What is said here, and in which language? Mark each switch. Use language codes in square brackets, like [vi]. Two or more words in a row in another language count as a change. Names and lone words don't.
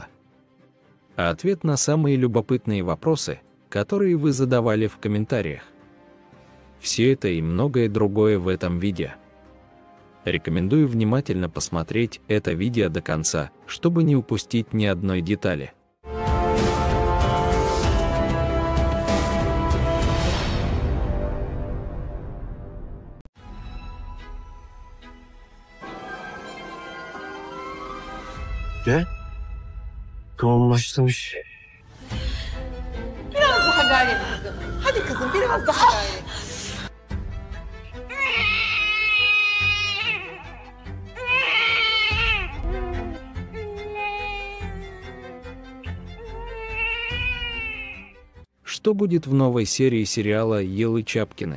[ru] А ответ на самые любопытные вопросы, которые вы задавали в комментариях. Все это и многое другое в этом видео. Рекомендую внимательно посмотреть это видео до конца, чтобы не упустить ни одной детали. [tr] Ve yoğunlaşmış. Biraz daha gayret kızım. Hadi kızım biraz daha gayret. [ru] Что будет в новой серии сериала «Елы Чапкины»?